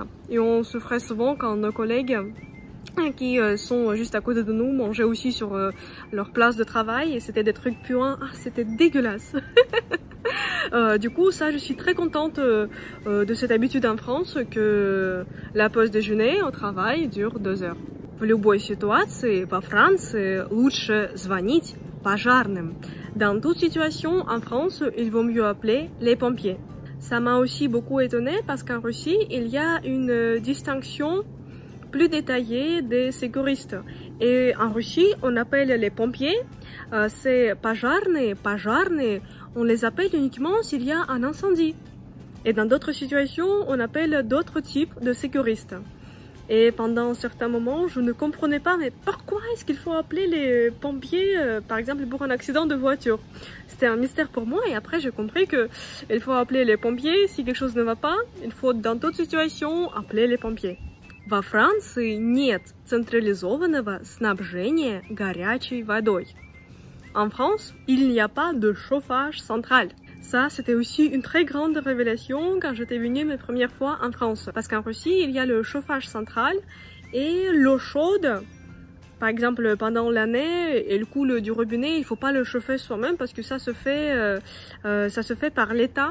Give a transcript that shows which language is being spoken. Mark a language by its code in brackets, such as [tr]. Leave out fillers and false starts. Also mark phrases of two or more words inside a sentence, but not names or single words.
[fr] Et on souffrait souvent quand nos collègues qui sont juste à côté de nous mangeaient aussi sur leur place de travail et c'était des trucs puants. Ah, c'était dégueulasse. Du coup, ça, je suis très contente de cette habitude en France que la pause déjeuner au travail dure 2 heures. [ru] В любой ситуации во Франции лучше звонить пожарным. [fr] Dans toute situation en France, il vaut mieux appeler les pompiers. Ça m'a aussi beaucoup étonnée parce qu'en Russie, il y a une distinction plus détaillée des sécuristes. Et en Russie, on appelle les pompiers, c'est пожарные, on les appelle uniquement s'il y a un incendie. Et dans d'autres situations, on appelle d'autres types de sécuristes. Et pendant certains moments, je ne comprenais pas, mais pourquoi est-ce qu'il faut appeler les pompiers, par exemple, pour un accident de voiture? C'était un mystère pour moi et après j'ai compris que il faut appeler les pompiers si quelque chose ne va pas. Il faut dans toute situation appeler les pompiers. [ru] Во Франции нет централизованного снабжения горячей водой. [fr] En France, il n'y a pas de chauffage central. Ça, c'était aussi une très grande révélation quand j'étais venue mes premières fois en France. Parce qu'en Russie, il y a le chauffage central et l'eau chaude. Par exemple, pendant l'année, elle coule du robinet, il ne faut pas le chauffer soi-même parce que ça se fait par l'État.